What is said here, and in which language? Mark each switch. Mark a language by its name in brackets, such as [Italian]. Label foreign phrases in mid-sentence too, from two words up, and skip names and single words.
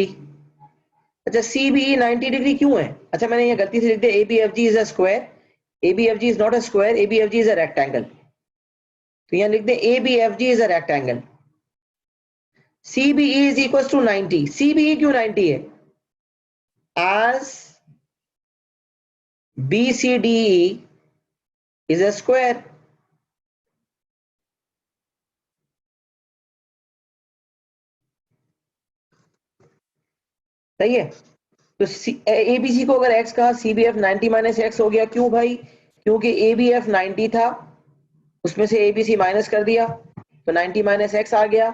[Urdu] اچھا CBE 90 ڈگری کیوں ہے? اچھا میں نے یہ غلطی سے لکھ دیا [English] ABFG is a square, ABFG is not a square, ABFG is a rectangle. [Urdu] تو یہاں لکھ دے [English] ABFG is a rectangle. CBE is equal to 90. [Urdu] CBE کیوں 90 ہے? [English] as BCDE is a square। [Urdu] صحیح ہے. تو ABC کو اگر x کہا، CBF 90 مائنس ایکس ہو گیا۔ کیوں بھائی? کیونکہ ABF 90 تھا، اس میں سے ABC مائنس کر دیا تو 90 مائنس ایکس آ گیا.